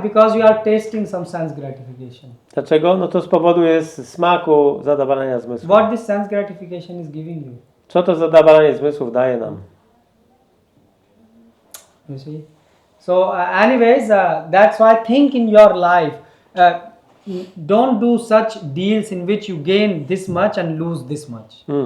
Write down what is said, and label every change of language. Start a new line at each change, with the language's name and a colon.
English: Because you are tasting some sense gratification.
Polish: Dlaczego? No to z powodu jest smaku zadowalania zmysłów.
English: What this sense gratification is giving you?
Polish: Co to zadowalanie zmysłów daje nam?
English: You see? So anyways, that's why think in your life, don't do such deals in which you gain this much and lose this much.